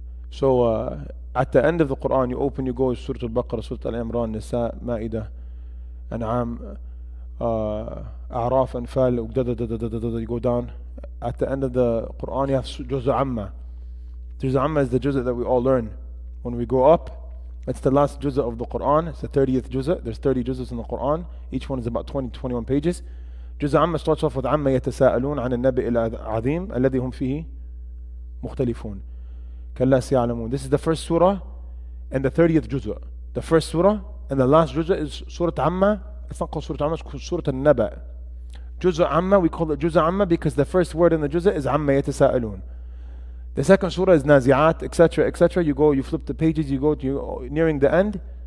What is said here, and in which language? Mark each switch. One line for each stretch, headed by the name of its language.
English: So at the end of the Quran, you open, you go to Surah Al-Baqarah, Surah Al-Imran, Nisa, Ma'idah, An'am, A'raf, Anfal, you go down. At the end of the Quran, you have Juz' Amma. Juz' Amma is the juz' that we all learn when we grow up. It's the last juz' of the Quran. It's the 30th juz'. There's 30 juz's in the Quran. Each one is about 20 to 21 pages. Juz' Amma starts off with
Arabic: عَمَّ يَتَسَاءَلُونَ عَنِ النَّبِئِ الْعَظِيمِ الَّذِي هُمْ فِيهِ مُخْتَلِفُونَ كَلَّا سَيَعْلَمُونَ.
English: This is the first surah and the 30th juz'. The first surah and the last juz' is Surah Amma. It's not called Surah Amma, it's called Surah Al-Naba. Juz' Amma, we call it Juz' Amma because the first word in the juz' is
Arabic: عَمَّ يَتَسَاءَلُونَ.
English: The second surah is Nazi'at, etc., etc. You flip the pages, you go to nearing the end.